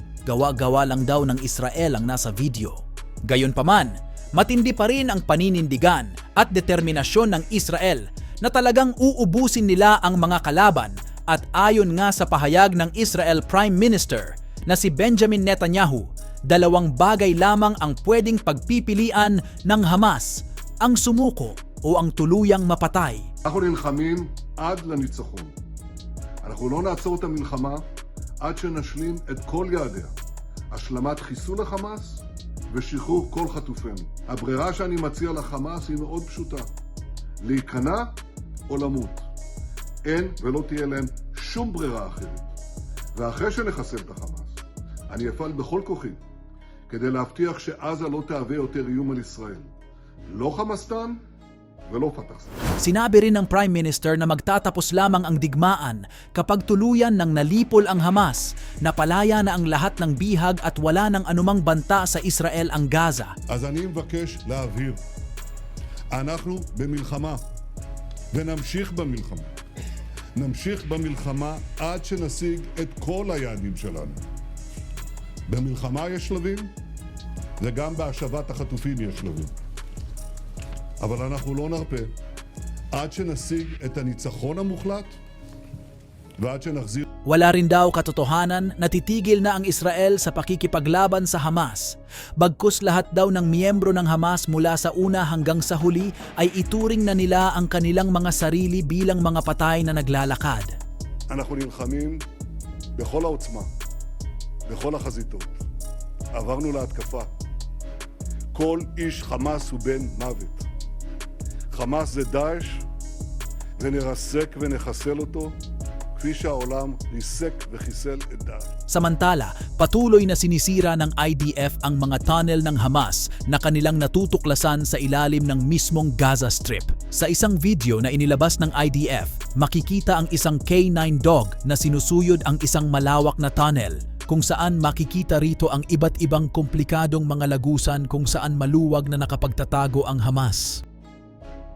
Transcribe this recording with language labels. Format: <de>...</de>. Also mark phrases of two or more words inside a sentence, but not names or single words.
<tl>Gawa-gawa lang daw ng Israel ang nasa video. Gayunpaman, matindi pa rin ang paninindigan at determinasyon ng Israel na talagang uubusin nila ang mga kalaban at ayon nga sa pahayag ng Israel</tl> <en>Prime Minister</en> <tl>na si Benjamin Netanyahu, dalawang bagay lamang ang pwedeng pagpipilian ng Hamas, ang sumuko o ang tuluyang mapatay.</tl> <he>אנחנו נלחמים עד לניצחון. אנחנו לא נעצור את המלחמה עד שנשלים את כל יעדיה. השלמת חיסול החמאס ושחרור כל חטופינו. הברירה שאני מציע לחמאס היא מאוד פשוטה. להיכנע או למות. אין ולא תהיה להם שום ברירה אחרת. ואחרי שנחסל את החמאס, אני אפעל בכל כוחי כדי להבטיח שעזה לא תהווה יותר איום על ישראל. לא חמאסטן ולא פתח.</he> <tl>Sinabi rin ng</tl> <en>Prime Minister</en> <tl>na magtatapos lamang ang digmaan kapag tuluyan ng nalipol ang Hamas, napalaya na ang lahat ng bihag at wala ng anumang banta sa Israel ang Gaza.</tl> <he>אז אני מבקש להבהיר, אנחנו במלחמה ונמשיך במלחמה. נמשיך במלחמה עד שנשיג את כל היעדים שלנו. במלחמה יש שלבים וגם בהשבת החטופים יש שלבים. אבל אנחנו לא נרפה עד שנשיג את הניצחון המוחלט ועד שנחזיר.</he> <tl>Wala rin daw katotohanan na titigil na ang Israel sa pakikipaglaban sa Hamas. Bagkus lahat daw ng miyembro ng Hamas mula sa una hanggang sa huli ay ituring na nila ang kanilang mga sarili bilang mga patay na naglalakad.</tl> <he>אנחנו נלחמים בכל העוצמה, בכל החזיתות. עברנו להתקפה. כל איש חמאס הוא בן מוות. חמאס זה דאעש, ונרסק ונחסל אותו. כפי שהעולם ריסק וחיסל את דאעש.</he> <tl>Samantala, patuloy na sinisira ng IDF ang mga tunnel ng Hamas na kanilang natutuklasan sa ilalim ng mismong Gaza Strip. Sa isang video na inilabas ng IDF, makikita ang isang K9 dog na sinusuyod ang isang malawak na tunnel kung saan makikita rito ang iba't ibang komplikadong mga lagusan kung saan maluwag na nakapagtatago ang Hamas.</tl>